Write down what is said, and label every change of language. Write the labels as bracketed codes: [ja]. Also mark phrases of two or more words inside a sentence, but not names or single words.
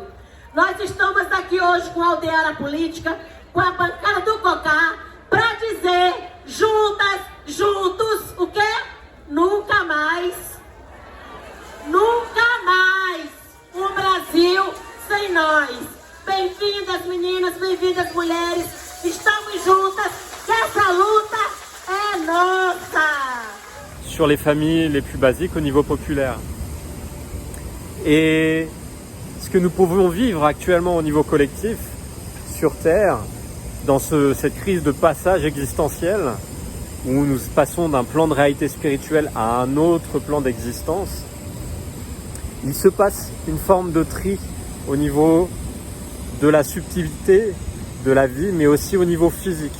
[pt] Nós estamos aqui hoje com a Aldeara Política, com a bancada do COCA, para dizer, juntas, juntos, o quê? Nunca mais um Brasil sem nós. Bem-vindas meninas, bem-vindas mulheres, estamos juntas, que essa luta é nossa! [fr] Sur les familles les plus basiques au niveau populaire. Et ce que nous pouvons vivre actuellement au niveau collectif sur Terre, dans cette crise de passage existentiel, où nous passons d'un plan de réalité spirituelle à un autre plan d'existence, il se passe une forme de tri au niveau de la subtilité de la vie, mais aussi au niveau physique.